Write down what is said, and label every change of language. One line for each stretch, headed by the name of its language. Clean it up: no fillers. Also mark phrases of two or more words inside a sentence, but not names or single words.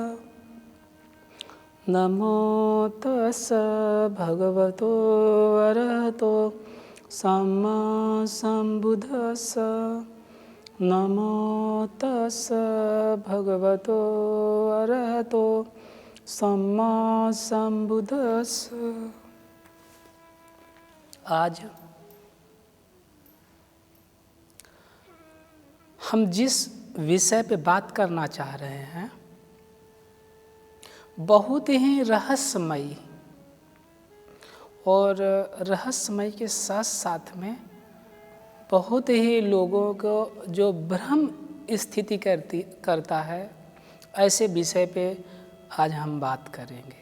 Pali: नमो तस्स भगवतो अरहतो सम्मा सम्बुद्दस्स। नमो तस्स भगवतो अरहतो सम्मा सम्बुद्दस्स।
Hindi: आज हम जिस विषय पे बात करना चाह रहे हैं बहुत ही रहस्यमयी और रहस्यमय के साथ साथ में बहुत ही लोगों को जो भ्रम स्थिति करता है, ऐसे विषय पे आज हम बात करेंगे।